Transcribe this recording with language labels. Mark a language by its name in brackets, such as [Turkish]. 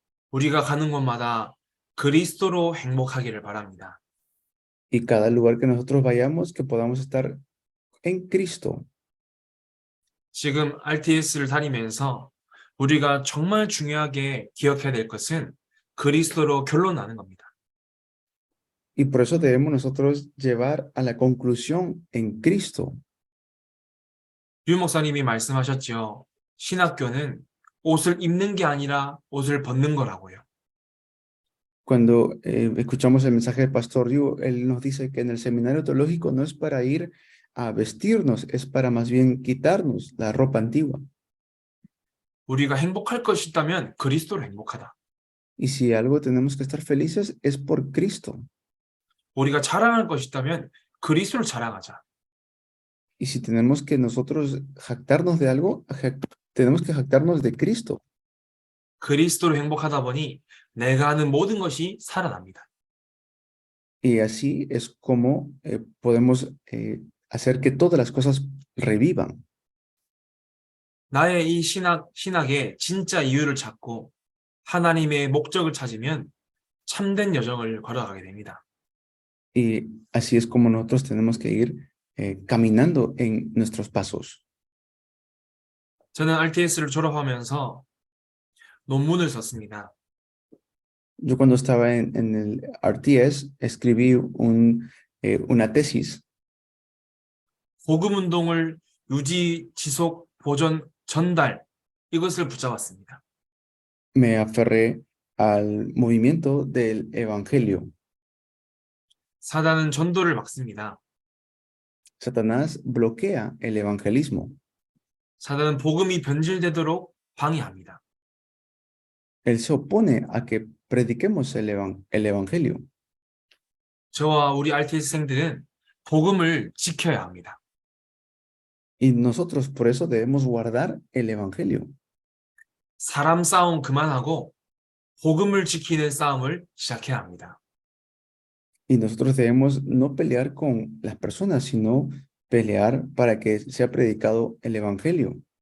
[Korean] 우리가 가는 곳마다 그리스도로 행복하기를 바랍니다. [Spanish] Y cada lugar que nosotros vayamos, que podamos estar en Cristo. [Korean] 지금 RTS를 다니면서 우리가 정말 중요하게 기억해야 될 것은 그리스도로 결론나는 겁니다. [Spanish] Y por eso debemos nosotros llevar a la conclusión en Cristo. [Korean] 유 목사님이 말씀하셨죠. 신학교는 옷을 입는 게 아니라 옷을 벗는 거라고요. [Spanish] Cuando escuchamos el mensaje del pastor Ryu, él nos dice que en el seminario teológico no es para ir a vestirnos, es para más bien quitarnos la ropa antigua. [Korean] 우리가 행복할 것이 있다면 그리스도로 행복하다. [Spanish] Y si algo tenemos que estar felices es por Cristo. [Korean] 우리가 자랑할 것이 있다면 그리스도를 자랑하자. [Spanish] Y si tenemos que nosotros jactarnos de algo, tenemos que jactarnos de Cristo. [Korean] 그리스도로 행복하다 보니 내가 하는 모든 것이 살아납니다. [Spanish] Y así es como podemos hacer que todas las cosas revivan. [Korean] 나의 이 신학의 진짜 이유를 찾고 하나님의 목적을 찾으면 참된 여정을 걸어가게 됩니다. [Spanish] Y así es como nosotros tenemos que ir caminando en nuestros pasos. [Korean] 저는 RTS를 졸업하면서 논문을 썼습니다. [Spanish] Yo cuando estaba en el RTS escribí una tesis. [Korean] 복음 운동을 유지, 지속, 보존, 전달 이것을 붙잡았습니다. [Spanish] Me aferré al movimiento del evangelio. [Korean] 사단은 전도를 막습니다. [Spanish] Satanás bloquea el evangelismo. [Korean] 사단은 복음이 변질되도록 방해합니다. [Spanish] Él se opone a que prediquemos el evangelio. [Korean] 저와 우리 RTS생들은 복음을 지켜야 합니다. [Spanish] Y nosotros por eso debemos guardar el evangelio. [Korean] 사람 싸움 그만하고 복음을 지키는 싸움을 시작해야 합니다. [Spanish] Y nosotros debemos no pelear con las personas, sino pelear para que sea predicado el evangelio.